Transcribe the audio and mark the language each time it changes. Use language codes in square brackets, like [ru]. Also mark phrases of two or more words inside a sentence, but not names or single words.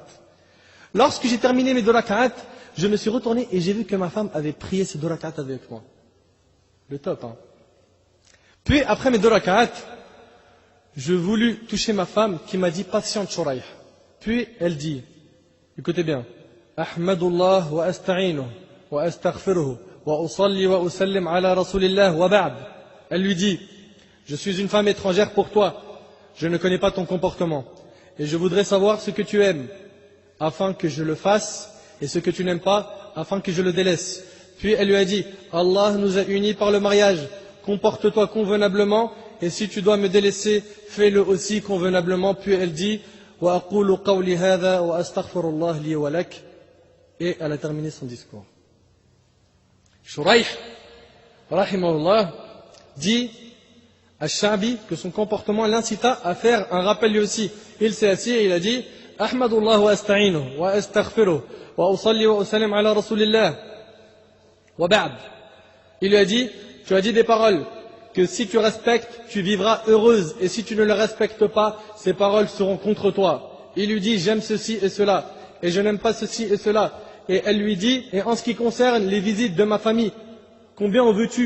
[fr] Lorsque j'ai terminé mes 2 rak'at, je me suis retourné et j'ai vu que ma femme avait prié ces 2 rak'at avec moi. Le top, hein. Puis, après mes 2 rak'at, je voulus toucher ma femme qui m'a dit, patiente Shuraih. Puis, elle dit, écoutez bien, [ar] أحمد الله وأستعينه وأستغفره وأصلي وأسلم على رسول الله وبعد. [fr] Elle lui dit, je suis une femme étrangère pour toi, je ne connais pas ton comportement, et je voudrais savoir ce que tu aimes, afin que je le fasse, et ce que tu n'aimes pas, afin que je le délaisse. Puis elle lui a dit, Allah nous a unis par le mariage, comporte-toi convenablement, et si tu dois me délaisser, fais-le aussi convenablement. Puis elle dit, [ar] وأقول قولي هذا وأستغفر الله لي ولك. [fr] Et elle a terminé son discours. Shuraih, rahimahullah, dit à Sha'bi que son comportement l'incita à faire un rappel lui aussi. Il s'est assis et il a dit, [ar] أحمد الله وأستعينه وأستغفره وأصلي وأسلم على رسول الله وبعد. [fr] Il lui a dit, tu as dit des paroles que si tu respectes, tu vivras heureuse, et si tu ne les respectes pas, ces paroles seront contre toi. Il lui dit, j'aime ceci et cela, et je n'aime pas ceci et cela. Et elle lui dit, et en ce qui concerne les visites de ma famille, combien en veux-tu?